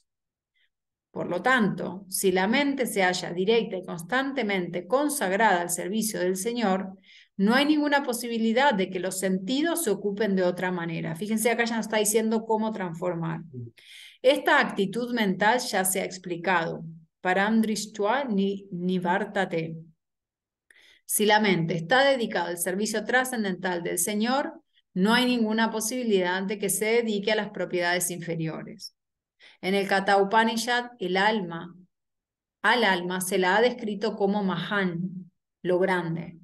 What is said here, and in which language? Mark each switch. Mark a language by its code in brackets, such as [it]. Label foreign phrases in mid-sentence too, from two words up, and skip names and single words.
[es] Por lo tanto, si la mente se halla directa y constantemente consagrada al servicio del Señor, no hay ninguna posibilidad de que los sentidos se ocupen de otra manera. Fíjense, acá ya nos está diciendo cómo transformar. Esta actitud mental ya se ha explicado. [sa] Param drishtva nivartate. [es] Si la mente está dedicada al servicio trascendental del Señor, no hay ninguna posibilidad de que se dedique a las propiedades inferiores. En el Katha Upanishad, al alma se la ha descrito como Mahan, lo grande.